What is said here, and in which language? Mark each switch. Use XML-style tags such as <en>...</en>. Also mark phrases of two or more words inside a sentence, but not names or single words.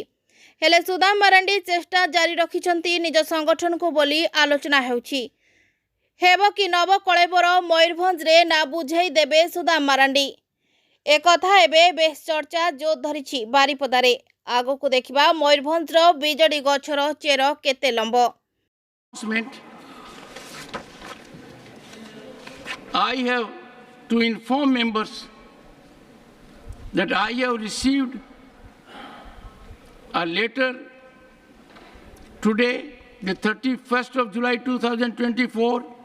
<or>ହେଲେ ସୁଦାମ ମାରାଣ୍ଡି ଚେଷ୍ଟା ଜାରି ରଖିଛନ୍ତି ନିଜ ସଂଗଠନକୁ ବୋଲି ଆଲୋଚନା ହେଉଛି। ହେବ କି ନବ କଳେବର ମୟୂରଭଞ୍ଜରେ ନା ବୁଝେଇ ଦେବେ ସୁଦାମ ମାରାଣ୍ଡି? ଏକଥା ଏବେ ବେଶ ଚର୍ଚ୍ଚା ଜୋର ଧରିଛି ବାରିପଦାରେ। ଆଗକୁ ଦେଖିବା ମୟୂରଭଞ୍ଜର ବିଜେଡି ଗଛର ଚେର କେତେ ଲମ୍ବ।</or> <en>I have to inform members that I have received a letter today, the 31st of July 2024,</en>